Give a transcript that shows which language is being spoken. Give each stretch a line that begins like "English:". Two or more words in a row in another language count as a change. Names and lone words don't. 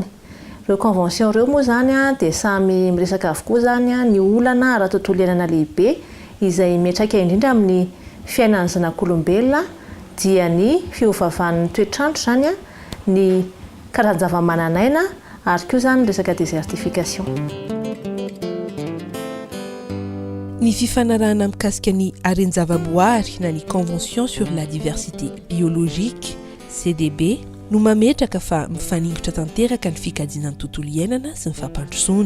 Malagasy: Ireo convention ireo moa zany dia samy miresaka avokoa zany ny olana ara-tontolo iainana lehibe izay miatraika indrindra amin'ny fiainan'ny zanak'olombelona dia ny fiovavan'ny toetrandro zany ny karazan-java-mananaina ary koa zany resaka désertification. Ny fifanarahana mikasika ny aren-javaboary na ny
French: convention sur la diversité biologique
Malagasy: CDB no mametraka fa mifaningotra tanteraka ny fikajiana ny tontolo iainana sy ny fampandrosoana.